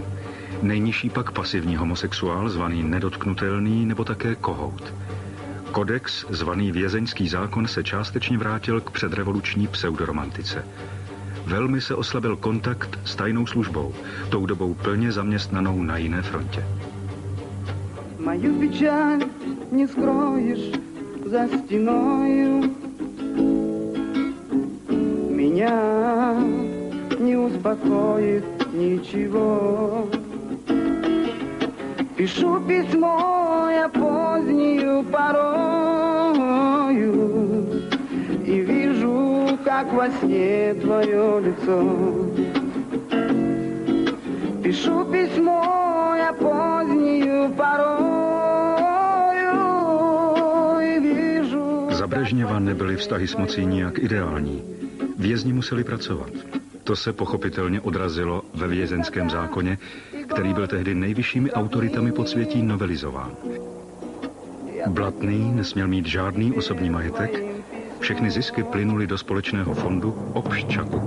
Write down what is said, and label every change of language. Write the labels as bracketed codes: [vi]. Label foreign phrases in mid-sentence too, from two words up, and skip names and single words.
[cs] Nejnižší pak pasivní homosexuál, zvaný nedotknutelný, nebo také kohout. Kodex, zvaný vězeňský zákon, se částečně vrátil k předrevoluční pseudoromantice. Velmi se oslabil kontakt s tajnou službou, tou dobou plně zaměstnanou na jiné frontě. [ru] Мою печаль не скроешь за стеною. Меня не успокоит ничего. Пишу письмо я позднюю порою и вижу, как во сне твое лицо. Пишу письмо я позднюю порою и вижу. [cs] Za Brežněva nebyly vztahy s mocí nijak ideální. Vězni museli pracovat. To se pochopitelně odrazilo ve vězeňském zákoně, který byl tehdy nejvyššími autoritami podsvětí novelizován. Blatný nesměl mít žádný osobní majetek, všechny zisky plynuly do společného fondu Obščaku.